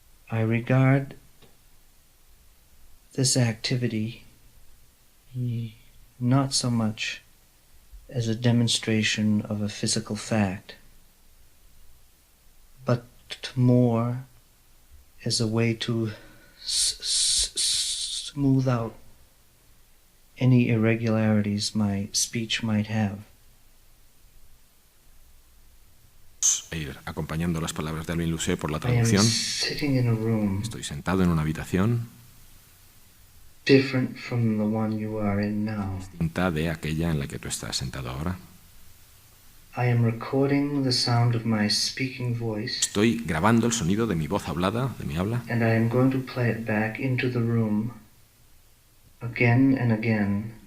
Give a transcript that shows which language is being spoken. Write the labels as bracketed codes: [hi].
[en] I regard this activity not so much as a demonstration of a physical fact, but more as a way to smooth out any irregularities my speech might have. [es] Ir acompañando las palabras de Alvin Lucier por la traducción. Estoy sentado en una habitación [en] different from the one you are in now. [es] distinta de aquella en la que tú estás sentado ahora. [en] I am recording the sound of my speaking voice. [es] Estoy grabando el sonido de mi voz hablada, de mi habla. [en] And I am going to play it back into the room again and again.